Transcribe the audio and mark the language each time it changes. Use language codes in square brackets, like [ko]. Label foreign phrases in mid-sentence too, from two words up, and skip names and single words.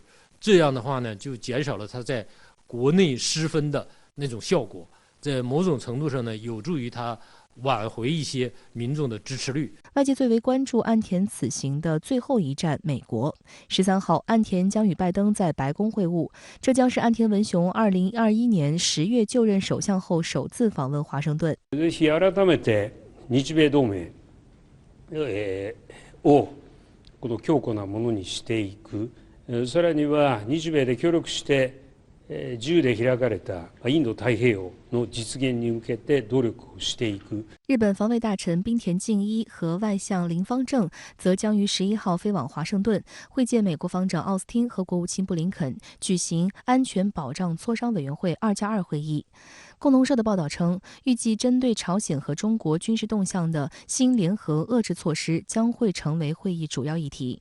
[zh] 这样的话呢，就减少了他在国内失分的那种效果，在某种程度上呢，有助于他挽回一些民众的支持率。外界最为关注岸田此行的最后一站美国。13号，岸田将与拜登在白宫会晤，这将是岸田文雄2021年10月就任首相后首次访问华盛顿。 [ja] ぜひ改めて日米同盟をこの強固なものにしていく。さらには日米で協力して自由で開かれたインド太平洋の実現に向けて努力をしていく。 [zh] 日本防卫大臣滨田敬一和外相林芳正则将于11号飞往华盛顿，会见美国防长奥斯汀和国务卿布林肯，举行安全保障磋商委员会2+2会议。共同社的报道称，预计针对朝鲜和中国军事动向的新联合遏制措施将会成为会议主要议题。